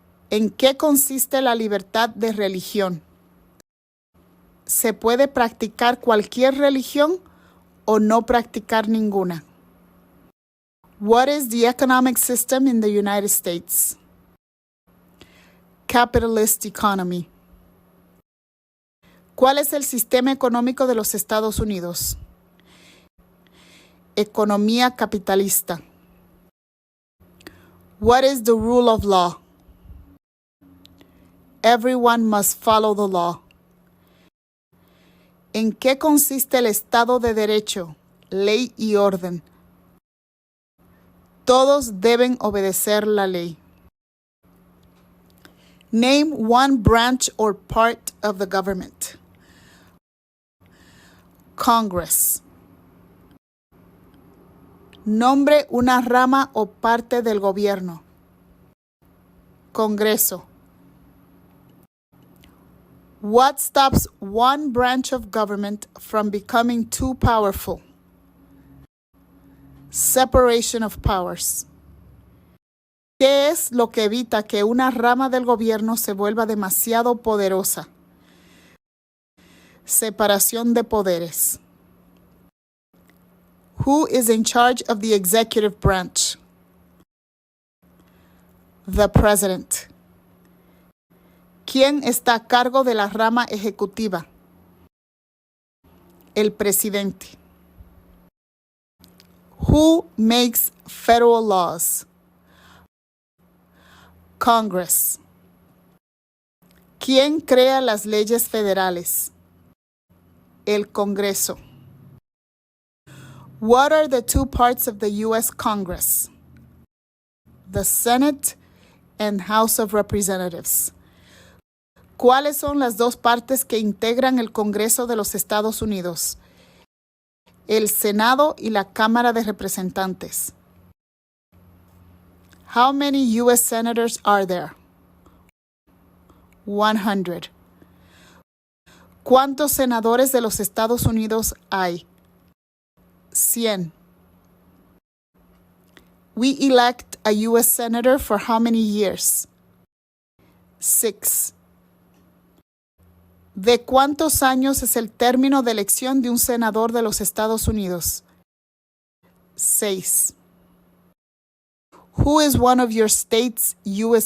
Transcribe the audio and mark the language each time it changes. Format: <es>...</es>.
<es>¿En qué consiste la libertad de religión? ¿Se puede practicar cualquier religión o no practicar ninguna?</es> <en>What is the economic system in the United States? Capitalist economy.</en> <es>¿Cuál es el sistema económico de los Estados Unidos? Economía capitalista.</es> <en>What is the rule of law? Everyone must follow the law.</en> <es>¿En qué consiste el Estado de Derecho, ley y orden? Todos deben obedecer la ley.</es> <en>Name one branch or part of the government. Congress.</en> <es>Nombre una rama o parte del gobierno. Congreso.</es> <en>What stops one branch of government from becoming too powerful? Separation of powers.</en> <es>¿Qué es lo que evita que una rama del gobierno se vuelva demasiado poderosa? Separación de poderes.</es> <en>Who is in charge of the executive branch? The president.</en> <es>¿Quién está a cargo de la rama ejecutiva? El presidente.</es> <en>Who makes federal laws?</en> <es>Congress. ¿Quién crea las leyes federales? El Congreso.</es> <en>What are the two parts of the U.S. Congress? The Senate and House of Representatives.</en> <es>¿Cuáles son las dos partes que integran el Congreso de los Estados Unidos? El Senado y la Cámara de Representantes.</es> <en>How many U.S. senators are there? 100.</en> <es>¿Cuántos senadores de los Estados Unidos hay? 100.</es> <en>We elect a U.S. senator for how many years? 6.</en> <es>¿De cuántos años es el término de elección de un senador de los Estados Unidos? 6.</es> <en>Who is one of your state's U.S.</en>